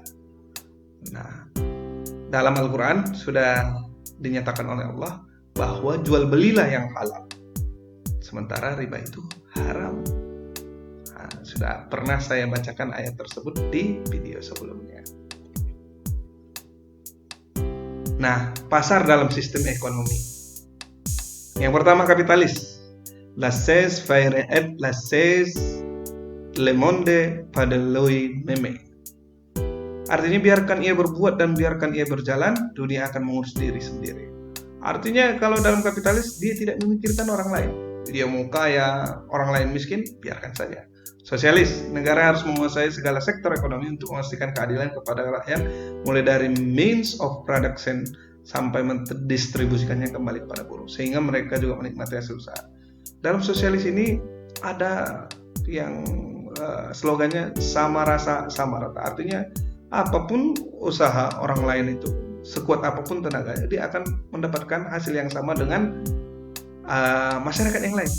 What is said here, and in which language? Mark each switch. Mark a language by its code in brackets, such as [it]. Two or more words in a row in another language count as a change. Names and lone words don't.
[id] Nah, dalam Al-Quran sudah dinyatakan oleh Allah bahwa jual belilah yang halal, sementara riba itu haram. Nah, sudah pernah saya bacakan ayat tersebut di video sebelumnya. Nah, pasar dalam sistem ekonomi. Yang pertama kapitalis. [fr] Laissez faire et laissez le monde pada lui meme. [id] Artinya biarkan ia berbuat dan biarkan ia berjalan, dunia akan mengurus diri sendiri. Artinya kalau dalam kapitalis dia tidak memikirkan orang lain. Dia mau kaya, orang lain miskin, biarkan saja. Sosialis, negara harus menguasai segala sektor ekonomi untuk memastikan keadilan kepada rakyat, mulai dari [en] means of production [id] sampai mendistribusikannya kembali kepada buruh, sehingga mereka juga menikmati hasil usaha. Dalam sosialis ini ada yang slogannya sama rasa sama rata. Artinya apapun usaha orang lain itu, sekuat apapun tenaganya, dia akan mendapatkan hasil yang sama dengan masyarakat yang lain.